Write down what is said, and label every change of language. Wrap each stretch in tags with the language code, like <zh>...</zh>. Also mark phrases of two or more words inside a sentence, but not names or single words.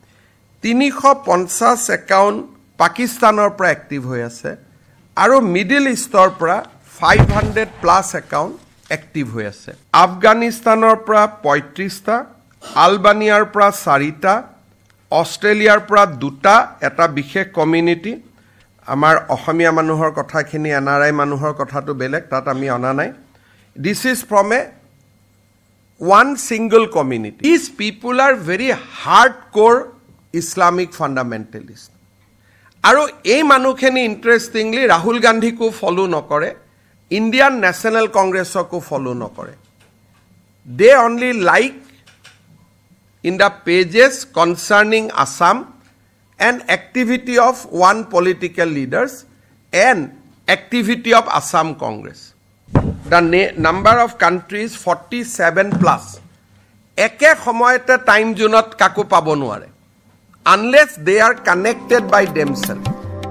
<as>350 একাউণ্ট পাকিস্তানৰ পৰা এক্টিভ হৈ আছে আৰু মিডল ইষ্টৰ পৰা 500+ একাউণ্ট এক্টিভ হৈ আছে আফগানিস্তানৰ পৰা 35টা আলবানিয়াৰ পৰা 4টা অস্ট্ৰেলিয়াৰ পৰা 2টা এটা বিশেষ কমিউনিটি আমাৰ অসমীয়া মানুহৰ কথাখিনি এনআৰআই মানুহৰ কথাটো বেলেগ তাত আমি অনা নাই</as> <en>this is from a one single community these people are very hardcore Islamic fundamentalists</en> <as>আৰু এই মানুহখিনি ইন্টারেস্টিংলি রাহুল গান্ধীকো ফলো নকৰে ইন্ডিয়ান ন্যাশনাল কংগ্ৰেছকো ফলো নকৰে</as> <en>they only like in the pages concerning Assam and activity of one political leaders and activity of Assam Congress the number of countries 47+</en> <as>একে সময়তে টাইম জোনত কাকো পাব নোৱাৰে</as> <en>unless they are connected by themselves</en>